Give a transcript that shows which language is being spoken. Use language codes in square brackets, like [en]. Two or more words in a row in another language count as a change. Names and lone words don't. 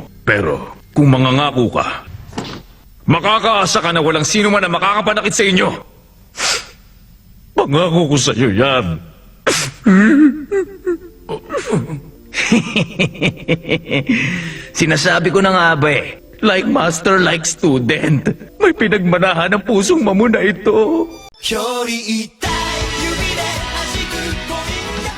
[tl] Pero kung mangangako ka, makakaasa ka na walang sino man na makakapanakit sa inyo. Pangako ko sa iyo yan. Sinasabi ko na nga ba eh. [en] Like master, like student. [tl] May pinagmanahan ng pusong mamuna ito. [ja] 距離痛い指で弾く恋